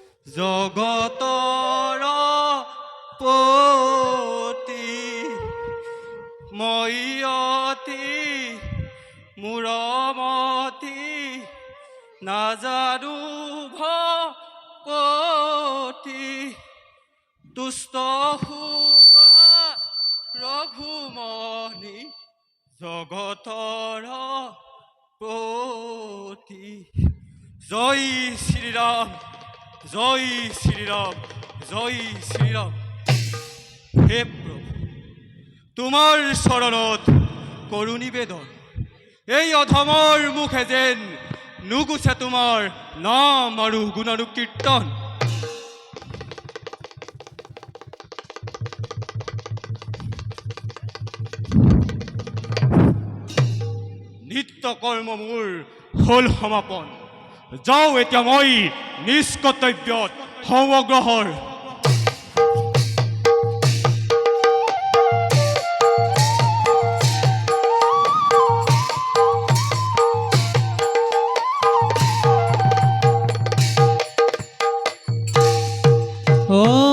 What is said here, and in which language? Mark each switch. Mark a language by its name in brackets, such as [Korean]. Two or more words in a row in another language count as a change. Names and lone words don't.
[Assamese] জগতৰ পতি ময়তি মূৰমতি নাজানো ভকতি তুষ্ট হোৱা ৰঘুমণি জগতৰ পতি। জয় শ্রীরাম, জয় শ্রীরাম, জয় শ্রীরাম। হে প্রভু, তোমার শরণত করু নিবেদন, এই অধমৰ মুখে যেন নুগুছে তোমাৰ নাম আৰু গুণানুকীৰ্তন। নিত্য কৰ্ম মোৰ হ'ল সমাপন, যাওঁ এতিয়া মই নিজ কৰ্তব্যত সমগ্ৰহৰ। ও